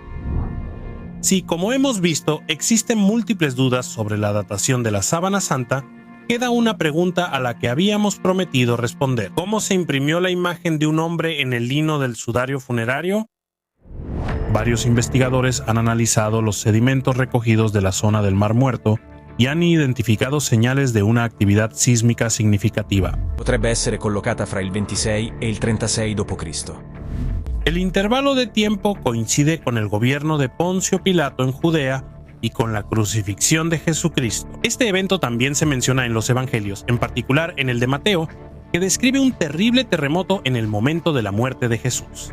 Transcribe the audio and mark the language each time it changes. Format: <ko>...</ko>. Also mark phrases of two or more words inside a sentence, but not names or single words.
<es>Si, como hemos visto, existen múltiples dudas sobre la datación de la sábana santa, queda una pregunta a la que habíamos prometido responder. ¿Cómo se imprimió la imagen de un hombre en el lino del sudario funerario? Varios investigadores han analizado los sedimentos recogidos de la zona del Mar Muerto y han identificado señales de una actividad sísmica significativa.</es> <it>Potrebbe essere collocata fra il 26 e il 36 d.C.</it> <es>El intervalo de tiempo coincide con el gobierno de Poncio Pilato en Judea y con la crucifixión de Jesucristo. Este evento también se menciona en los evangelios, en particular en el de Mateo, que describe un terrible terremoto en el momento de la muerte de Jesús.</es>